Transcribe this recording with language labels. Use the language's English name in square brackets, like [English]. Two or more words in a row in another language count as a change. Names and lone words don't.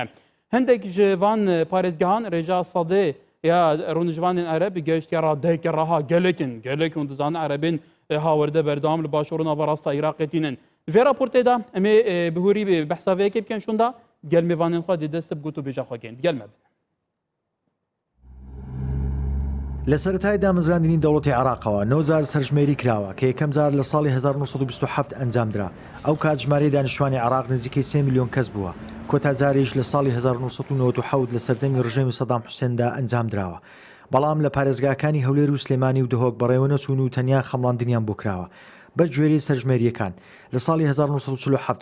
[Kurdish] Hindek ji van parêzgehan Rêja Sadê ya rûnijvanên Ereb geştiya radeyeke reha gelekin gelek hûn dizanin Erebên hawerde berdewam li başûrû nava rasta Iraqê tînin. Vê raportê da em ê bihûrî behsa vêyekê bikin şûnda gel mêvanên xwe dê dest bi got û bêja xwe kên gel me bin. [Central Kurdish] لە سەرەتای دامەزراندنی دەوڵەتی عێراقەوە 9 سەرژمێری کراوە کە یەکەم جار لە ساڵی 1927 ئەنجامدرا ئەو کات ژمارەی دانیشتوانی عێراق نزیکەی 3 میلیۆن کەس بووە کۆتا جارێش لە ساڵی 1997 لە سەردەمی ڕژێمی سەدام حوسێندا ئەنجامدراوە بەڵام لە پارێزگاکانی هەولێر و سلێمانی و دهۆک بەڕێوە نەچوون و تەنیا خەمڵاندنیان بۆ کراوە بە گوێرەی سەرژمێریەکان لە ساڵی 1947